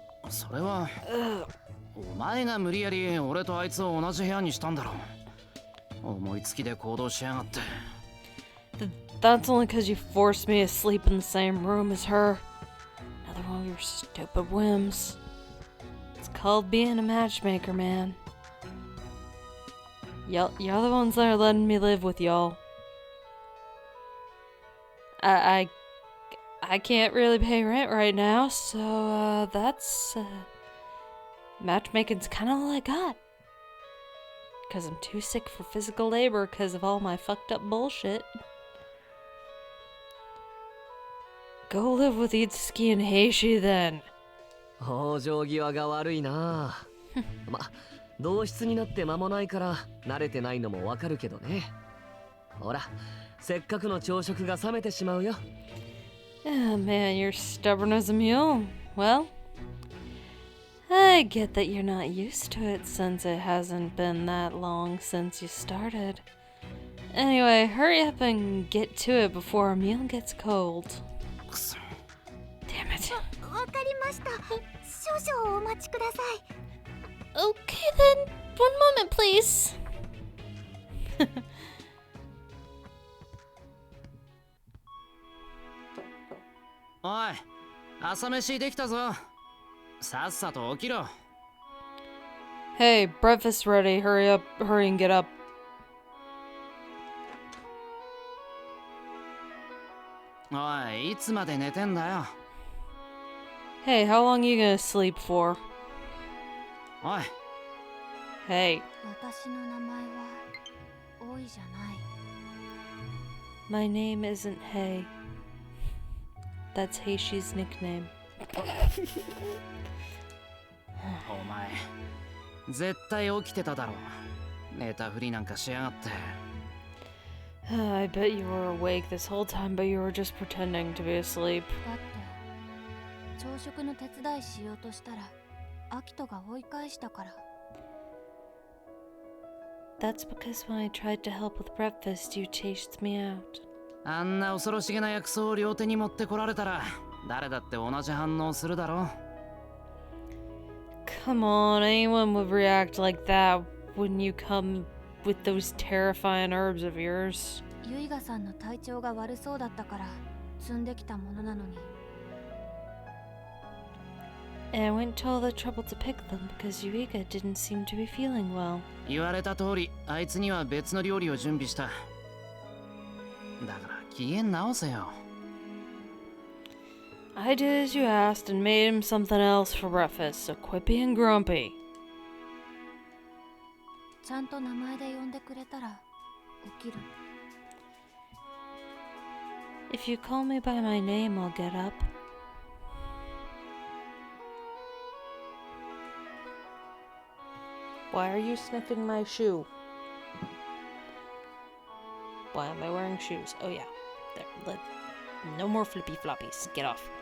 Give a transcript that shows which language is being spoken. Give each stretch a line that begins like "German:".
Japanese: それはお前が無理やり俺とあいつを同じ部屋にしたんだろう。思いつきで行動しやがって。
English: That's only because you forced me to sleep in the same room as her. Another one of your stupid whims. It's called being a matchmaker, man. You're the ones that are letting me live with y'all. I can't really pay rent right now, so that's matchmaking's kind of all I got. Cause I'm too sick for physical labor because of all my fucked up bullshit. Go live with Itsuki and Heishi then.
Japanese: 往生際が悪いな。ま、同室になって間もないから慣れてないのもわかるけどね。ほら、せっかくの朝食が冷めてしまうよ。
English: Oh man, you're stubborn as a mule. Well, I get that you're not used to it since it hasn't been that long since you started. Anyway, hurry up and get to it before our meal gets cold.
Japanese: くそ。
English: Damn it.
Japanese: わかりました。少々お待ちください。
English: Okay then, one moment please.
Japanese: おい、朝飯できたぞ。さっさと起きろ。
English: Hey, breakfast ready. Hurry up, hurry and get up.
Japanese: おい、いつまで寝てんだよ。
English: Hey, how long are you gonna sleep for?
Japanese: おい、
English: Hey,
Japanese: 私の名前は多いじゃない。
English: my name isn't Hey. That's Heishi's nickname.
Japanese: お前、絶対起きてただろ。寝たふりなんかしやがって。
English: I bet you were awake this whole time, but you were just pretending to be asleep.
Japanese: だって朝食の手伝いしようとしたらアキトが追い返したから。
English: That's because when I tried to help with breakfast, you chased me out.
Japanese: あんな恐ろしげな薬草を両手に持ってこられたら、誰だって同じ反応するだろ。
English: Come on, anyone would react like that when you come with those terrifying herbs of yours.
Japanese: ユイガさんの体調が悪そうだったから積んできたものなのに。
English: And I went to all the trouble to pick them because Yuiga didn't seem to be feeling well.
Japanese: 言われた通り、あいつには別の料理を準備した。だから機嫌直せよ。
English: I did as you asked and made him something else for breakfast, so quit being grumpy. ちゃんと名前で呼んでくれたら起きる。 If you call me by my name, I'll get up. Why are you sniffing my shoe? Why am I wearing shoes? Oh yeah. There, no more flippy floppies. Get off.